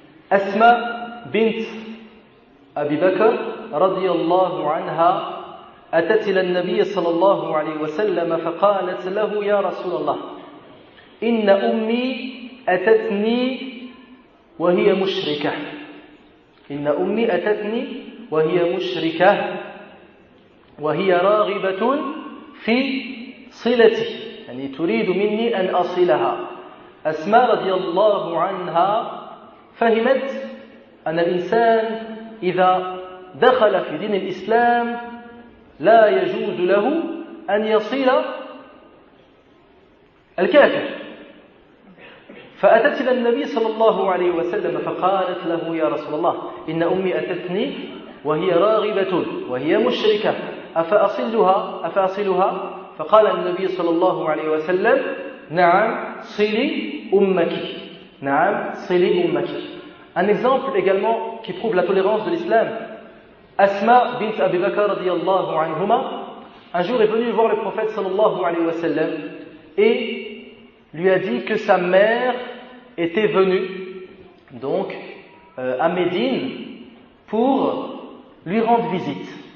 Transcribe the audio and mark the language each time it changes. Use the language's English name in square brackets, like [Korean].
[Arabic] Asma bint Abi Bakr radiyallahu anha أتت إلى النبي صلى الله عليه وسلم فقالت له يا رسول الله إن أمي أتتني وهي مشركة إن أمي أتتني وهي مشركة وهي راغبة في صلتي يعني تريد مني أن أصلها. أسماء رضي الله عنها فهمت أن الإنسان إذا دخل في دين الإسلام لا يجوز له أن يصل الكافر. فأتت إلى النبي صلى الله عليه وسلم فقالت له يا رسول الله إن أمي أتتني وهي راغبة وهي مشركة أفأصلها فقال النبي صلى الله عليه وسلم نعم صلي أمك نعم صلي أمك. [French] Un exemple également qui prouve la tolérance de l'islam. Asma bint Abi Bakr radiyallahu anhuma un jour est venue voir le prophète sallallahu alayhi wa sallam et lui a dit que sa mère était venue donc à Médine pour lui rendre visite.